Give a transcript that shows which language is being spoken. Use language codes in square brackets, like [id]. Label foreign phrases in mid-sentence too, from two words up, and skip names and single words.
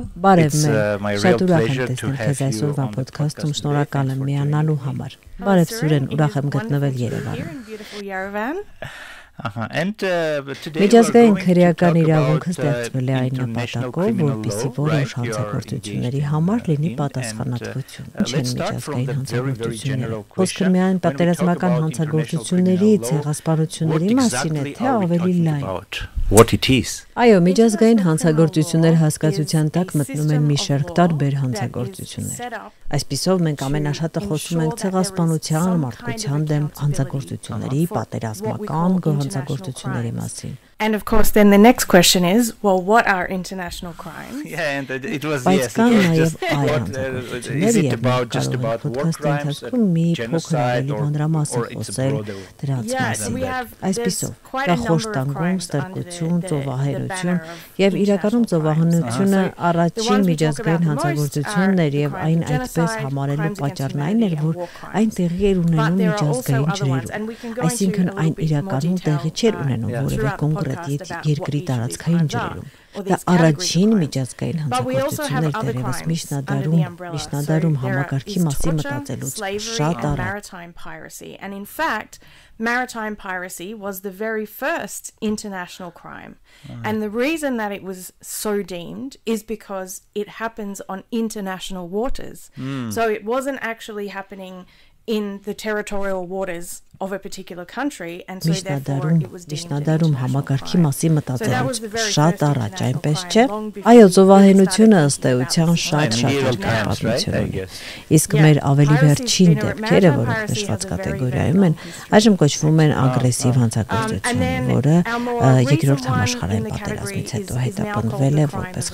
[hy] Բարև Մել, շատ ուրախ եմ տեսնել քեզ այսօրվա ոդքասթում, շնորհակալ եմ միանալու համար։ Բարև Սուրեն, ուրախ եմ գտնվել Երևանում։ Միջազգային քրեական իրավունքը ստեղծվել է այն նպատակով, որպեսզի որոշ հանցագործությունների համար լինի պատասխանատվություն։ Ինչ են միջազգային հանցագործությունները։ Խոսքը միայն պատերազմական հանցագործությունների, ցեղասպանությունների մասին է, թե ավելի լայն։ [en] What it is. [hy] Այո, միջազգային հանցագործություններ հասկացության տակ մտնում են մի շարք տարբեր հանցագործություններ։ Այսպիսով մենք ամենաշատը խոսում ենք ցեղասպանության, մարդկության դեմ հանցագործությունների, պատերազմական հանցագործությունների մասին։ [en] And of course then the next question is, well, what are international crimes? Yeah, and it was yes, is it about just about war crimes, genocide, or it's broader? [hy] Այսպիսով, դա խոշտանգում, ստրկություն, ծովահենություն եւ իրականում ծովահենությունը առաջին միջազգային հանցագործությունն էր եւ այն այդպես համարելու պատճառն այն էր, որ այն տեղի էր ունենում միջազգային ջրերում, այսինքն այն իրականում տեղի չէր ունենում որևէ կոնկրետ երկրի տարածքային ջրերում։ Դա առաջին միջազգային հանցագործությունն էր դեռևս միջնադարում համակարգի մասին մտածելուց շատ առաջ։ [en] And in fact, maritime piracy was the very first international crime. And the reason that it was so deemed is because it happens on international waters. So it wasn't actually happening in the territorial waters of a particular country, and so therefore it was deemed [hy] միջնադարում համակարգի մասին մտածելուց շատ առաջ, այնպես չէ։ Այո, ծովահենությունը ըստ էության շատ պատմություն ունի։ Իսկ մեր ավելի վերջին դեպքերը, որոնք նշված կատեգորիայում են, այժմ կոչվում են ագրեսիվ հանցագործություն, որը երկրորդ համաշխարհային պատերազմից հետո հետապնդվել է որպես